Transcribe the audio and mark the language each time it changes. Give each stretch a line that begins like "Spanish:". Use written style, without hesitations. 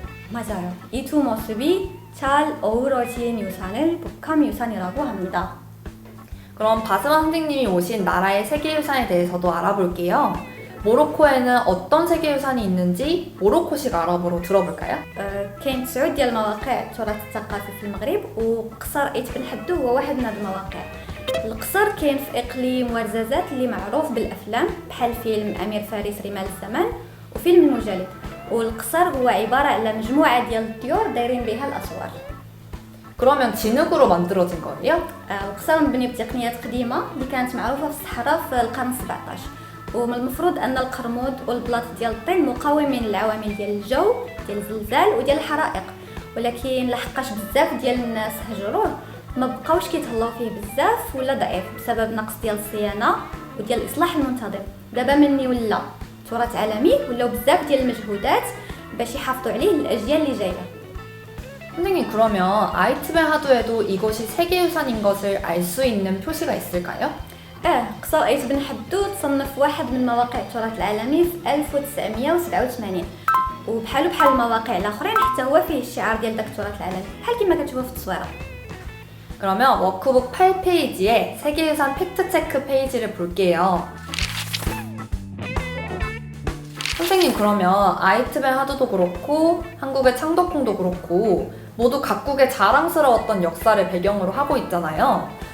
Korean: 맞아요. 이 두 모습이 잘 어우러진 유산을 복합유산이라고 합니다. 그럼 바스만 선생님이 오신 나라의 세계유산에 대해서도 알아볼게요. 모로코에는 어떤 세계유산이 있는지 모로코식 아랍어로 들어볼까요?
Arabic: كاين 9 ديال المواقع التراث الثقافي في المغرب وقصر ايت بن حدو هو واحد من هاد المواقع. القصر كاين في اقليم ورزازات اللي معروف بالافلام بحال فيلم امير فارس رمال الزمان وفيلم المجلد. والقصر هو عباره على مجموعه ديال الطيور دايرين بها الاسوار.
Korean: 그러면 진흙으로 만들어진 거예요?
Arabic: القصر مبني بتقنيات قديمه اللي كانت معروفه في الصحراء في القرن 17. ومن المفروض ان القرمود والبلاط ديال الطين مقاومين للعوامل ديال الجو ديال الزلزال وديال الحرائق، ولكن لحقاش بزاف ديال الناس هجروه ما بقاوش كيتهلاو فيه بزاف ولا ضعيف بسبب نقص ديال الصيانه وديال الاصلاح المنتظم. دابا مني ولا تراث عالمي ولاو بزاف ديال المجهودات باش يحافظوا عليه للاجيال اللي جايه.
Korean: 선생님, 그러면 아이트벨 하도에도 이것이 세계유산인 것을 알 수 있는 표시가 있을까요?
Arabic: قصر ايت بن حدو تصنف واحد من مواقع التراث العالمي في 1987 وبحال المواقع الاخرين حتى هو فيه الشعار ديال داك التراث العالمي بحال كما كتشوفوا في التصويره.
Korean: 그러면 워크북 8페이지에 세계유산 팩트체크 페이지를 볼게요. 선생님, 그러면 아이트벨 하도도 그렇고 한국의 창덕궁도 그렇고 모두 각국의 자랑스러웠던 역사를 배경으로 하고 있잖아요.